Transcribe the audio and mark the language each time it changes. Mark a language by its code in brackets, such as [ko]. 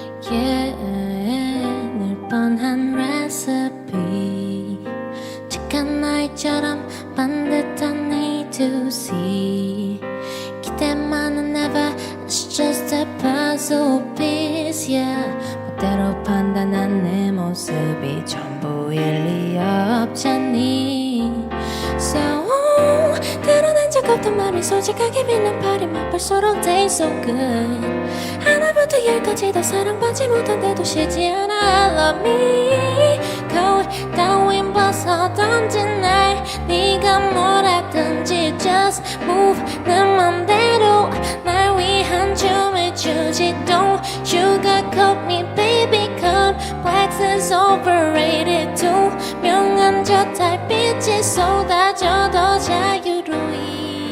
[ko] Yeah, 늘 뻔한 recipe, 착한 나이처럼 반듯한 [en] A to C. [ko] 기대만은 [en] never, it's just a puzzle piece. [ko] Yeah, 멋대로 판단한 내 모습이 전부 일리 없잖니. So 드러낸 적 없던 맘이 솔직하게 빛난 파리 맛볼수록 [en] taste so good. [ko] 하나부터 열까지 다 사랑받지 못한데도 쉬지 않아. [en] I love me. [ko] 거울 따윈 벗어던진 날 네가 뭘 하든지 [en] just move [ko] 내 맘대로 날 위한 춤을 추지. [en] Don't sugarcoat me baby, complex is overrated. [ko] 투명한 저 달빛이 쏟아져 더 자유로이.